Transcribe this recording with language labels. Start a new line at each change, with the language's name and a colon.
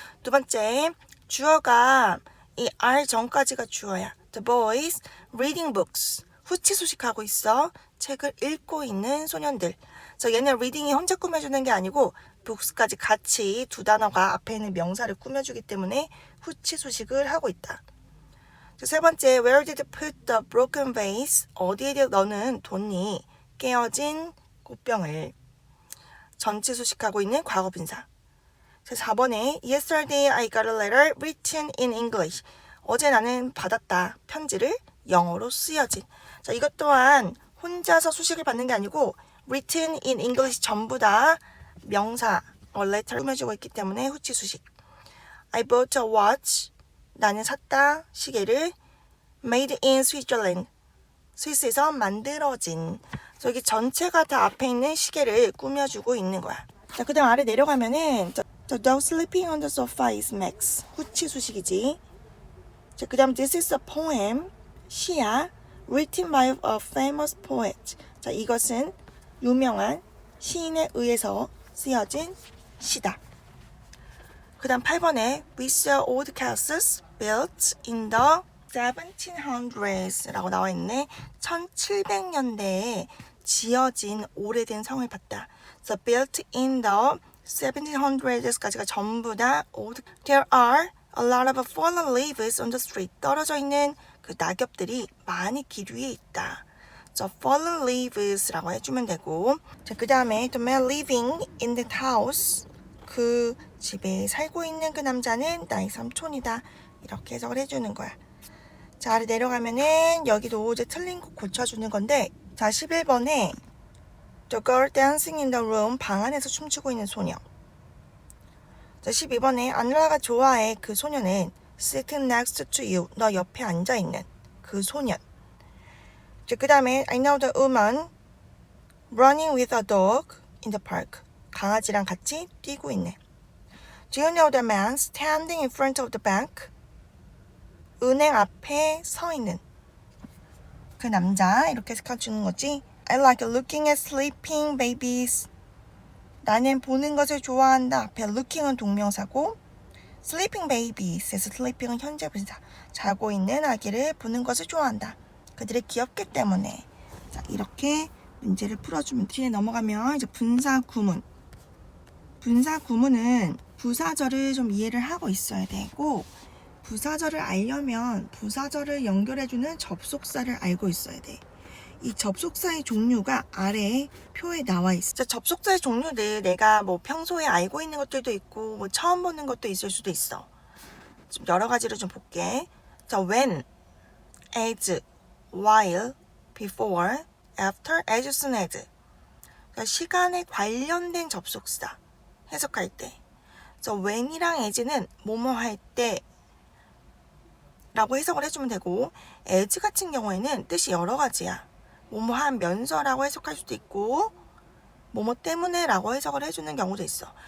Korean: 두 번째, 주어가 이 are 전까지가 주어야.
English: The boys reading books.
Korean: 후치소식하고 있어. 책을 읽고 있는 소년들. 그래서 얘는 reading이 혼자 꾸며주는 게 아니고 books까지 같이 두 단어가 앞에 있는 명사를 꾸며주기 때문에 후치소식을 하고 있다. 세 번째,
English: Where did you put the broken vase?
Korean: 어디에 너는 뒀니? 깨어진 꽃병을. 전치 소식하고 있는 과거 분사.
English: 4번에 Yesterday I got a letter written in English.
Korean: 어제 나는 받았다. 편지를 영어로 쓰여진. 자, 이것 또한 혼자서 소식을 받는 게 아니고
English: written in English
Korean: 전부 다 명사, letter를 꾸며주고 있기 때문에 후치 수식.
English: I bought a watch.
Korean: 나는 샀다. 시계를
English: made in Switzerland.
Korean: 스위스에서 만들어진. 여기 전체가 다 앞에 있는 시계를 꾸며주고 있는 거야. 자, 그 다음 아래 내려가면은
English: The dog sleeping on the sofa is Max.
Korean: 후치 수식이지. 자, 그 다음
English: This is a poem.
Korean: 시야.
English: Written by a famous poet.
Korean: 자, 이것은 유명한 시인에 의해서 쓰여진 시다. 그 다음 8번에
English: We saw old castles built in the 1700s
Korean: 라고 나와 있네. 1700년대에 지어진 오래된 성을 봤다.
English: So built in the 1700s까지가
Korean: 전부 다
English: old. There are a lot of fallen leaves on the street.
Korean: 떨어져 있는 그 낙엽들이 많이 길 위에 있다.
English: So fallen leaves라고
Korean: 해주면 되고, 자, 그 다음에
English: the man living in the house.
Korean: 그 집에 살고 있는 그 남자는 나의 삼촌이다. 이렇게 해석을 해주는 거야. 자, 아래 내려가면은 여기도 이제 틀린 거 고쳐주는 건데, 자, 11번에
English: The girl dancing in the room.
Korean: 방 안에서 춤추고 있는 소녀. 자, 12번에 안라가 좋아해. 그 소녀는
English: sitting next to you.
Korean: 너 옆에 앉아있는 그 소년. 자, 그 다음에
English: I know the woman running with a dog in the park.
Korean: 강아지랑 같이 뛰고 있네.
English: Do you know the man standing in front of the bank?
Korean: 은행 앞에 서 있는 그 남자. 이렇게 해석해주는 거지.
English: I like looking at sleeping babies.
Korean: 나는 보는 것을 좋아한다. 앞에 looking은 동명사고, sleeping babies에서 sleeping은 현재 분사. 자고 있는 아기를 보는 것을 좋아한다. 그들이 귀엽기 때문에. 자, 이렇게 문제를 풀어주면 뒤에 넘어가면 이제 분사 구문. 분사 구문은 부사절을 좀 이해를 하고 있어야 되고, 부사절을 알려면 부사절을 연결해주는 접속사를 알고 있어야 돼. 이 접속사의 종류가 아래 표에 나와 있어. 자, 접속사의 종류들 내가 뭐 평소에 알고 있는 것들도 있고 뭐 처음 보는 것도 있을 수도 있어. 좀 여러 가지로 좀 볼게.
English: 자, when, as, while, before, after, as soon as.
Korean: 자, 시간에 관련된 접속사 해석할 때. 자, when이랑 as는 뭐뭐 할 때 라고 해석을 해주면 되고, as 같은 경우에는 뜻이 여러 가지야. 뭐뭐 하면서라고 해석할 수도 있고 뭐뭐 때문에 라고 해석을 해주는 경우도 있어.